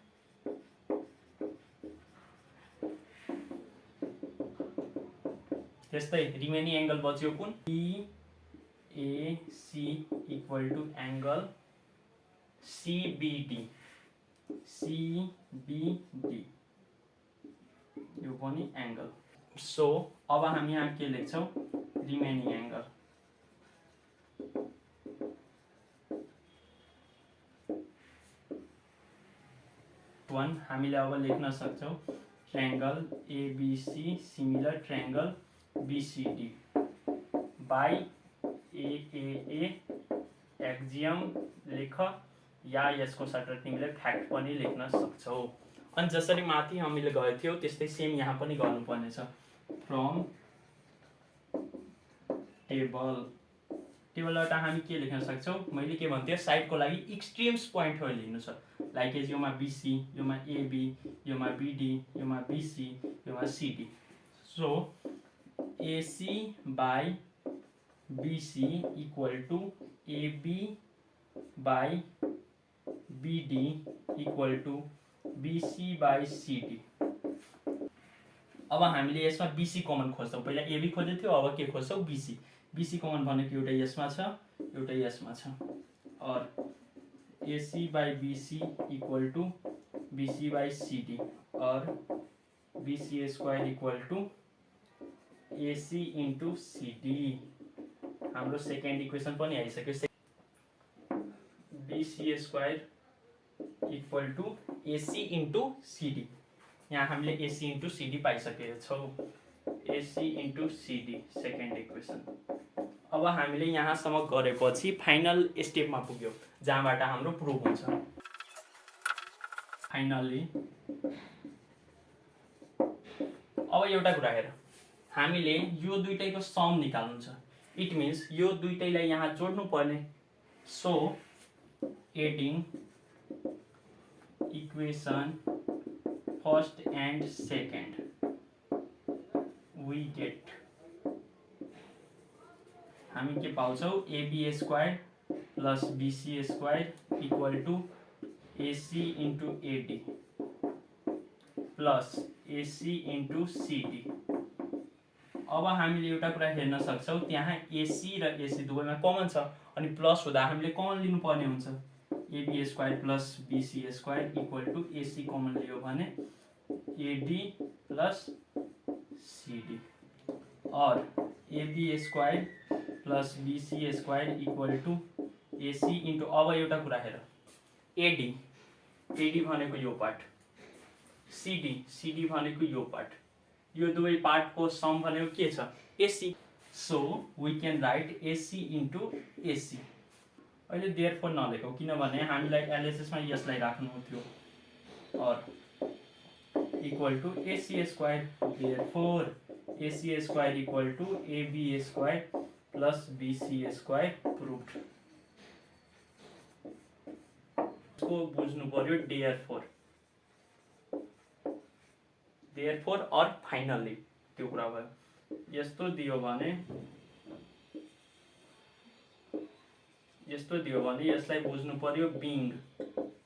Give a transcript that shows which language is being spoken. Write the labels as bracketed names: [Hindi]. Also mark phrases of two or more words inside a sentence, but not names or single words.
[Nepali] त्यस्तै [English] remaining angle [Nepali] बच्यो कुन, EAC [English] equal to angle CBD [Nepali] यो पनि एंगल। सो अब हामी यहाँ के लेख्छौं, [English] remaining angle. [Nepali] वन हामीले अब लेख्न सक्छौं [English] triangle ABC similar triangle BCD by AAA axiom [Nepali] लेख, या यसको सट्टा तिमीले फ्याक्ट पनि लेख्न सक्छौ। अनि जसरी माथि हामीले गए थियौ त्यस्तै सेम यहाँ पनि गर्नुपर्ने छ। फ्रम टेबलबाट हामी के लेख्न सक्छौ, मैले के भन्थे साइडको लागि एक्सट्रिम्स पोइन्टहरु लिनु छ। [English] like as [Nepali] योमा BC, योमा AB, योमा BD, योमा BC, योमा CD। [English] so AC by BC equal to AB by BD equal to BC by CD. [Nepali] अब हामीले यसमा BC कमन खोज्छौं। पहिला AB खोजेको थियो, अब के खोज्छौं, BC। BC कमन भनेको एउटा यसमा छ, एउटा यसमा छ। [English] और AC by BC equal to BC by CD और BC square equal to AC into CD। [Nepali] हाम्रो [English] second equation [Nepali] पनि आइसक्यो। [English] BC square equal to AC into CD. [Nepali] यहाँ हामीले [English] AC into CD [Nepali] पाइसकेका छौं। [English] AC into CD second equation. [Nepali] अब हामीले यहाँसम्म गरेपछि फाइनल स्टेपमा पुग्यो जहाँबाट हाम्रो प्रुफ हुन्छ। फाइनली अब एउटा कुरा हेर, हामीले यो दुईटैको सम निकाल्नु छ। [English] it means [Nepali] यो दुईटैलाई यहाँ जोड्नु पर्ने। [English] so adding equation first and second we get, [Nepali] हामी के पाउँछौ, [English] AB square plus BC square equal to AC into AD plus AC into CD. [Nepali] अब हामीले एउटा कुरा हेर्न सक्छौ, त्यहाँ AC र AC दुवैमा कमन छ अनि प्लस हुँदा हामीले कमन लिनु पर्ने हुन्छ। [English] AB square plus BC square equal to AC [Nepali] कमन लियो भने [English] AD plus CD और AB square plus BC square equal to AC into, [Nepali] अब एउटा कुरा हेर, AD भनेको यो पार्ट, CD भनेको यो पार्ट, यो दुवै पार्टको सम भनेको के छ, AC। [English] so we can write AC into AC. [Nepali] अहिले देयरफोर नलेखौ किनभने हामीलाई एनालिसिसमा यसलाई राख्नु थियो। [English] और equal to AC square, therefore AC square equal to AB square plus BC square proved। [Nepali] इसको बुझ्नु पर्यो देयरफोर और फाइनली त्यो कुरा भयो। यस्तो दियो भने यसलाई बुझ्नु पर्यो बिङ।